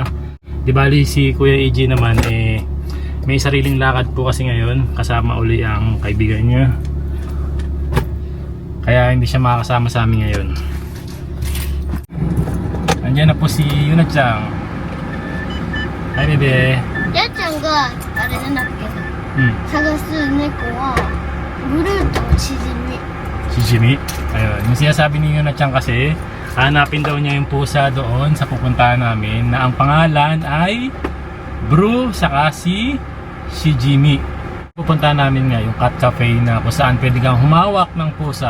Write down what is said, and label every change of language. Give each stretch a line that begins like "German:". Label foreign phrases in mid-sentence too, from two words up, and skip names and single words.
Filipino: Di bali si Kuya AJ naman may sariling lakad po kasi ngayon. Kasama uli ang kaibigan niya. Kaya hindi siya makakasama sa amin ngayon. Andiyan na po si Yuna Chang. Hi bebe.
Japanese: やっちゃんがあれなんだっけ、探す猫はブルーとシジミ。
Filipino: Si Jimmy. Ayun. Yung sinasabi ni Yuna Chang kasi, hanapin daw niya yung pusa doon sa pupuntahan namin na ang pangalan ay Bru saka si Jimmy. Pupuntahan namin nga yung
English: cat cafe
Filipino: na kung saan pwede kang humawak ng pusa.